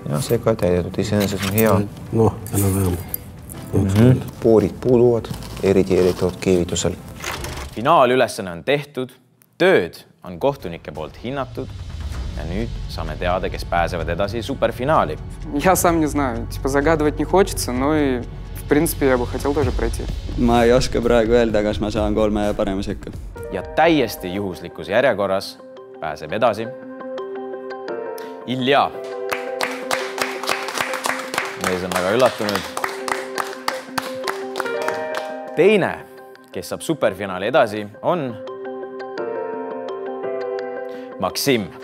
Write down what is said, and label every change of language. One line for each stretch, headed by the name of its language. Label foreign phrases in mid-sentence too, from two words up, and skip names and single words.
Estonian: Ja see ka täidetud, iseenesest on hea. Noh, enam-vähem. Poorid puuduvad, eriti keevitusel. Finaalülesanne on tehtud, tööd on kohtunike poolt hinnatud ja nüüd saame teada, kes pääsevad edasi superfinaali.
Russian: Я сам не знаю, загадывать не хочется, но и в принципе я бы хотел тоже пройти.
Estonian: Ma ei oska praegu öelda, kas ma saan 3 parema sekka. Ja täiesti juhuslikus järjekorras pääseb edasi Ilja. Mees on väga üllatunud. Teine, kes saab superfinaali edasi, on Maksim.